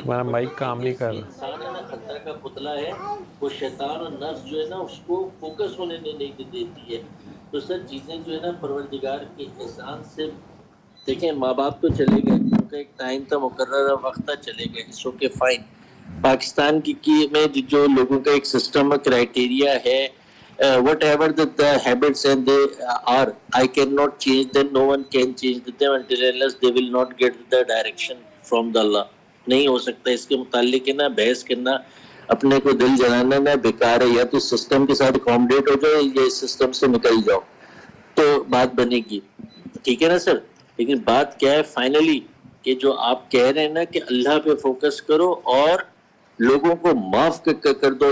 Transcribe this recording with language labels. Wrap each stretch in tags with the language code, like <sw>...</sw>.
<ur>تمہارا مائک کام نہیں کر رہا. انسان ہے نا خطرہ کا پتلا ہے, وہ شیطان اور نفس جو ہے نا اس کو فوکس ہونے نہیں دیتی ہے. تو سر چیزیں جو ہے نا پروردگار کے احسان سے دیکھیں, ماں باپ تو چلے گئے, ان کا ایک ٹائم تھا, مقررہ وقت تھا, چلے گئے,</ur> <en>It's okay fine.</en> <ur>پاکستان کی میں جو لوگوں کا ایک سسٹم کرائٹیریا ہے,</ur> <en>whatever the habits and they are, I cannot change them, no one can change them until unless they will not get the direction from the Allah.</en> <ur>نہیں ہو سکتا. اس کے متعلق ہے نا بحث کرنا, اپنے کو دل جلانا نا بیکار ہے. یا تو سسٹم کے ساتھ اکوموڈیٹ ہو جاؤ یا اس سسٹم سے نکل جاؤ تو بات بنے گی. ٹھیک ہے نا سر. لیکن بات کیا ہے فائنلی کہ جو آپ کہہ رہے ہیں نا کہ اللہ پہ فوکس کرو اور لوگوں کو معاف کر دو.</ur>